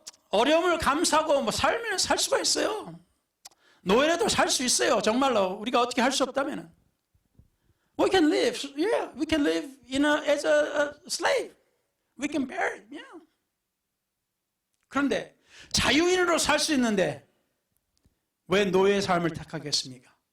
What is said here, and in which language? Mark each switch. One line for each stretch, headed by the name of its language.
Korean: 어려움을 감수하고 살면 살 수가 있어요. 노예라도 살 수 있어요. 정말로 우리가 어떻게 할 수 없다면
English: we can live, we can live as a slave. We can bear it,
Korean: 그런데 자유인으로 살 수 있는데 왜 노예의 삶을 택하겠습니까?